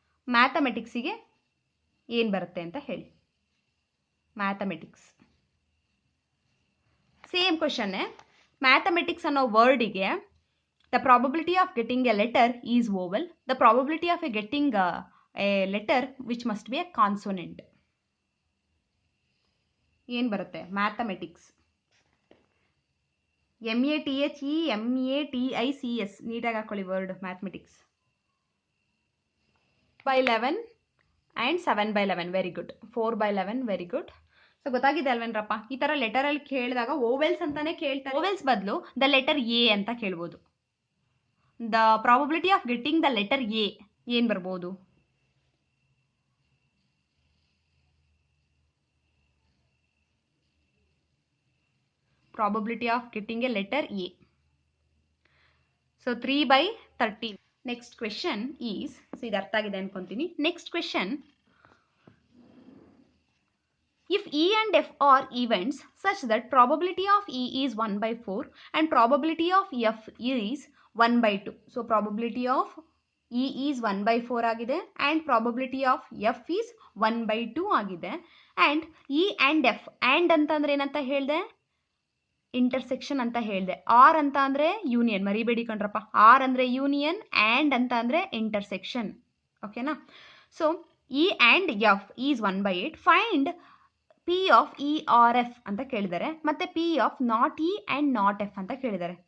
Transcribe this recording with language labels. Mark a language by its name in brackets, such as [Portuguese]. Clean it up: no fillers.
[Kannada] ಮ್ಯಾಥಮೆಟಿಕ್ಸಿಗೆ ಏನು ಬರುತ್ತೆ ಅಂತ ಹೇಳಿ. Mathematics same ಕ್ವಶನ್ನೇ. ಮ್ಯಾಥಮೆಟಿಕ್ಸ್ ಅನ್ನೋ ವರ್ಡಿಗೆ [English] The probability of getting a letter is vowel. The probability of getting a letter which must be a consonant. [Kannada] ಏನು ಬರುತ್ತೆ mathematics MATHEMATICS ನೀಟಾಗಿ ಹಾಕೊಳ್ಳಿ word mathematics 4/11 and 7/11 [English] very good [Kannada] 4/11 very good. So ಗೊತ್ತಾಗಿದೆ ಅಲ್ವೇನ್ರಪ್ಪ, ಈ ಥರ ಲೆಟರಲ್ಲಿ ಕೇಳಿದಾಗ vowels ಅಂತಾನೆ ಕೇಳ್ತಾರೆ. ಓವೆಲ್ಸ್ ಬದಲು ದ ಲೆಟರ್ ಎ ಅಂತ ಕೇಳ್ಬೋದು. [English] the probability of getting the letter A [Kannada] ಏನು ಬರ್ಬೋದು? [English] probability of getting a letter A. So 3/13. Next question is, so [Kannada] ಇದು ಅರ್ಥ ಆಗಿದೆ ಅನ್ಕೊಂತೀನಿ. [English] Next question, if E and F are events such that probability of E is 1/4 and probability of F is 1/2. So probability of E is 1/4 ಆಗಿದೆ and probability of F is 1/2 ಆಗಿದೆ. and E and F, and [Kannada] ಅಂತಂದ್ರೆ ಏನಂತ ಹೇಳಿದೆ? Intersection ಅಂತ ಹೇಳಿದೆ. R ಅಂತ ಅಂದರೆ union, ಮರಿಬೇಡಿ ಕಣ್ರಪ್ಪ. ಆರ್ ಅಂದರೆ ಯೂನಿಯನ್, ಆ್ಯಂಡ್ ಅಂತ ಅಂದರೆ ಇಂಟರ್ಸೆಕ್ಷನ್. ಓಕೆನಾ? [English] So E and F is 1/8. Find P of E or F [Kannada] ಅಂತ ಕೇಳಿದ್ದಾರೆ, ಮತ್ತು P of not E and not F ಅಂತ ಕೇಳಿದ್ದಾರೆ.